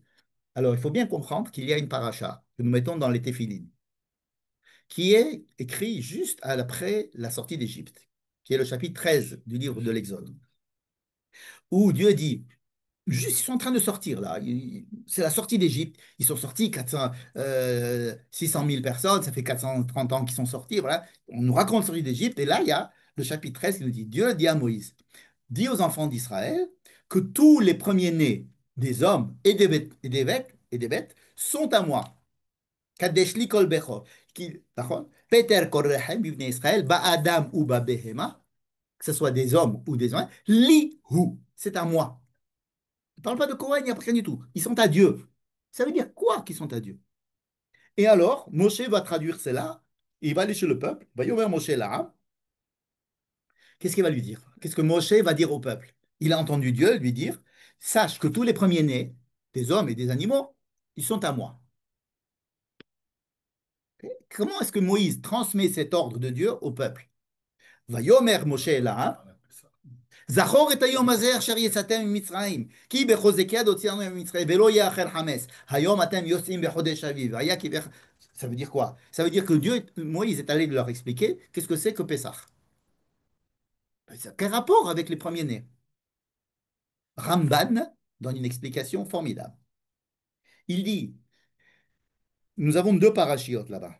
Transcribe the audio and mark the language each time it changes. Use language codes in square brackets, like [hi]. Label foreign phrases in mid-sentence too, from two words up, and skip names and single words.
[fr] Alors il faut bien comprendre qu'il y a une paracha que nous mettons dans les téphilines, qui est écrit juste après la sortie d'Égypte, qui est le chapitre 13 du livre de l'Exode, où Dieu dit, juste ils sont en train de sortir là, c'est la sortie d'Égypte, ils sont sortis 600 000 personnes, ça fait 430 ans qu'ils sont sortis, voilà. On nous raconte la sortie d'Égypte, et là il y a le chapitre 13 qui nous dit, Dieu dit à Moïse, dit aux enfants d'Israël que tous les premiers-nés des hommes et des bêtes sont à moi. [he] קדש לי כל בכור. [fr] D'accord. [he] פטר רחם בבני ישראל באדם [fr] ou ba'behema, que ce soit des hommes ou des hommes, [he] לי הוא, [fr] c'est à moi. Il ne parle pas de Kohen, il n'y a rien du tout. Ils sont à Dieu. Ça veut dire quoi qu'ils sont à Dieu? Et alors, Moshe va traduire cela, il va aller chez le peuple, va y ouvrir Moshe là. Qu'est-ce qu'il va lui dire? Qu'est-ce que Moshe va dire au peuple? Il a entendu Dieu lui dire, sache que tous les premiers-nés, des hommes et des animaux, ils sont à moi. Comment est-ce que Moïse transmet cet ordre de Dieu au peuple? [he] ויאמר משה [fr] là, [he] זכור את היום הזה אשר יצאתם ממצרים, כי בחוזק יד הוציאנו ממצרים, ולא יאכל חמץ. היום אתם יוצאים בחודש אביב. [fr] Ça veut dire quoi? Ça veut dire que Dieu, Moïse est allé leur expliquer qu'est-ce que c'est que Pessah. Quel rapport avec les premiers-nés? Ramban donne une explication formidable. Il dit, nous avons deux parachiotes là-bas.